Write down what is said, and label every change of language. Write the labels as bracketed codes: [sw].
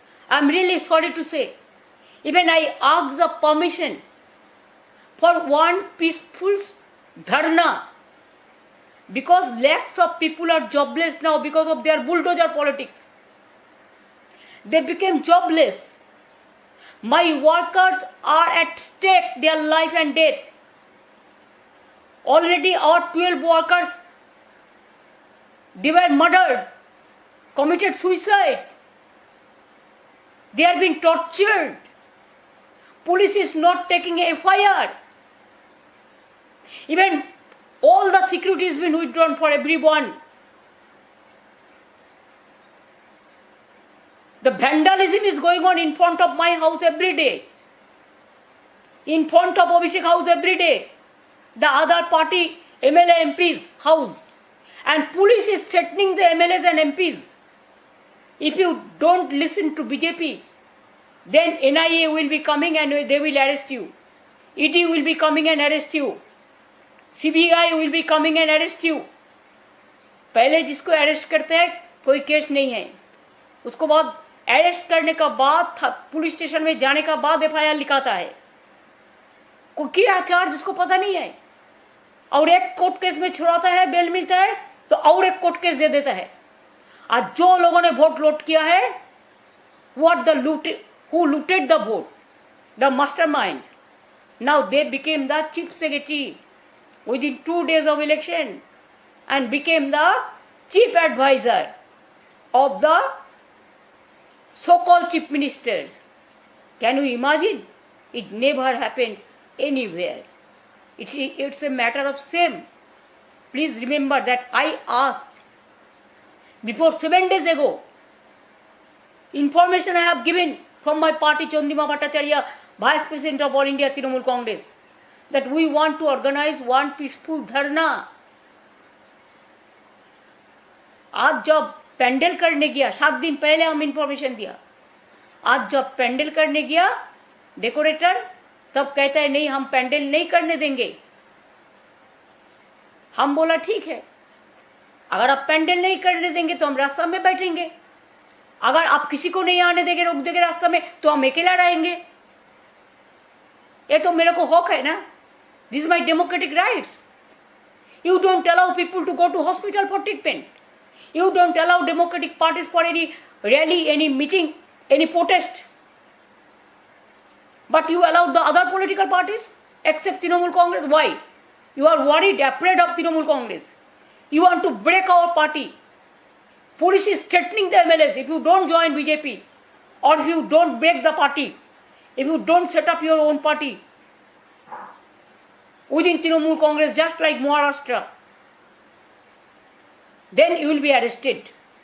[en] I am really sorry to say, even I ask the permission for one peaceful dharna, because lakhs of people are jobless now because of their bulldozer politics. They became jobless. My workers are at stake, their life and death. Already our 12 workers, they were murdered, committed suicide. They are being tortured. Police is not taking a FIR. Even all the security has been withdrawn for everyone. The vandalism is going on in front of my house every day. In front of Abhishek house every day. The other party MLA MP's house. And police is threatening the MLAs and MPs. If you don't listen to BJP, then NIA will be coming and they will arrest you. ED will be coming and arrest you. CBI will be coming and arrest you. [hi] पहले जिसको arrest करते हैं कोई case नहीं है, उसको बाद arrest करने का बाद पुलिस स्टेशन में जाने का बाद FIR लिखाता है। कोई क्या चार्ज उसको पता नहीं है, और एक कोर्ट केस में छुड़ाता है, बेल मिलता है तो और एक कोर्ट केस दे देता है। आज जो लोगों ने वोट लूट किया है, [en] who looted the vote, the mastermind, now they became the chief secretary within 2 days of election and became the chief advisor of the so-called chief ministers. Can you imagine? It never happened anywhere. It's a matter of shame. Please remember that I asked before 7 days ago, information I have given from my party, Chandima Bhattacharya, Vice President of All India Trinamool Congress, that we want to organize one peaceful dharna. [hi] आज जब पेंडल करने गया, 7 दिन पहले हम information दिया, आज जब पेंडल करने गया डेकोरेटर, तब कहता है नहीं हम पेंडल नहीं करने देंगे। हम बोला ठीक है, अगर आप पेंडल नहीं करने देंगे तो हम रास्ता में बैठेंगे, अगर आप किसी को नहीं आने देंगे, रोक देंगे रास्ता में, तो हम अकेला रहेंगे। ये तो मेरे को हक है ना, [en] This is my democratic rights. You don't allow people to go to hospital for treatment, you don't allow democratic parties for any rally, any meeting, any protest, but you allowed the other political parties except Trinamool Congress. Why? You are worried, afraid of Trinamool Congress. You want to break our party. Police is threatening the MLAs. If you don't join BJP, or if you don't break the party, if you don't set up your own party within Trinamool Congress, just like Maharashtra, then you will be arrested.